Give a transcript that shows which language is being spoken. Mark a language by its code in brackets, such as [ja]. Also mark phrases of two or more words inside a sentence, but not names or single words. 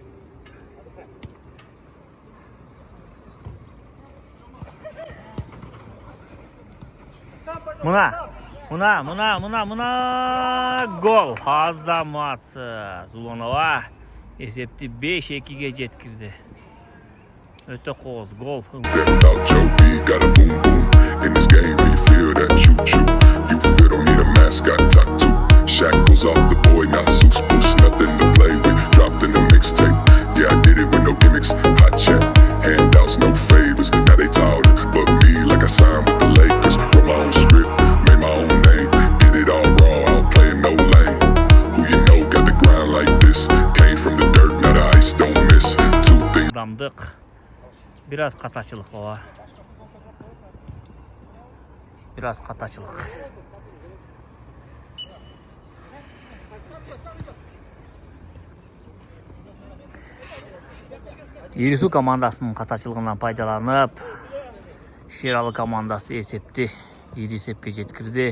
[ky] Мына гол. Азаматсыз. Уланова эсепти 5-2-ге жеткирди. Өтө кооз гол. [en] Stepped out Joe B, got a boom boom. In this game, where you feel that choo choo. You feel don't need a mascot, talk to. Shackles off the boy, not Seuss Boost, nothing to play with. Dropped in the mixtape. Yeah, I did it with no gimmicks. Hot check, handouts, no favors. Now they taller, but me like I signed with the Lakers. Wrote my own script, made my own name. Did it all raw, I don't play in no lane. Who you know got the grind like this? Came from the dirt, now the ice don't miss. Two things. [ky] Дамдык. Biraz катачылык ооба. Biraz катачылык. Ирису командасынын катачылыгынан пайдаланып, Шералы командасы эсепти 7-эсепке жеткирди.